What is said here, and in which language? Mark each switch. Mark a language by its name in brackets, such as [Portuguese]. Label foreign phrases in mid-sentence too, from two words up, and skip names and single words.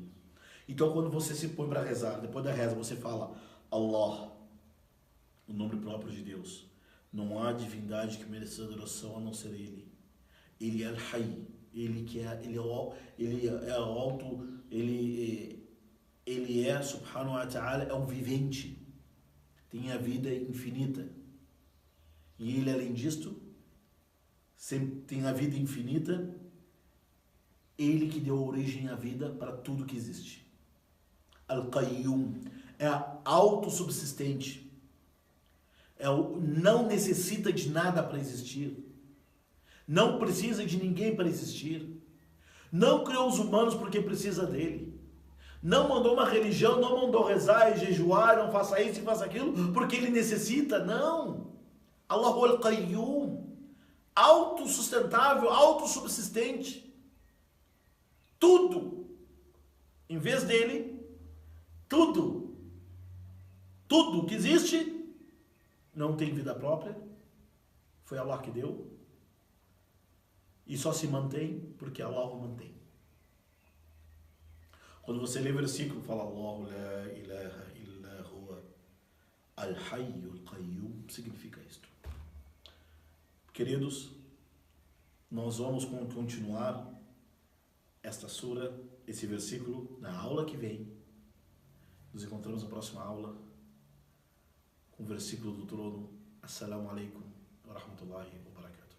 [Portuguese] Então quando você se põe para rezar, depois da reza você fala Allah, o nome próprio de Deus. Não há divindade que mereça adoração a não ser Ele. Ele é Al-Hayy. Ele é, [Arabic] subhanahu wa ta'ala, [Portuguese] é um vivente, tem a vida infinita. E ele, além disto, sempre tem a vida infinita, ele que deu origem à vida para tudo que existe. Al-Qayyum é autossubsistente, não necessita de nada para existir. Não precisa de ninguém para existir. Não criou os humanos porque precisa dele. Não mandou uma religião, não mandou rezar e jejuar, não faça isso e faça aquilo, porque ele necessita. Não. [Arabic] الله القيوم. [Portuguese] Autossustentável, autossubsistente. Tudo. Em vez dele, tudo que existe não tem vida própria. Foi Allah que deu. E só se mantém porque Allah o mantém. Quando você lê o versículo, fala [Arabic] الله لا إله إلا هو الحي القيوم, [Portuguese] significa isto. Queridos, Nós vamos continuar esta sura, esse versículo, na aula que vem. Nos encontramos na próxima aula com o versículo do trono. [Arabic] السلام عليكم ورحمة الله وبركاته.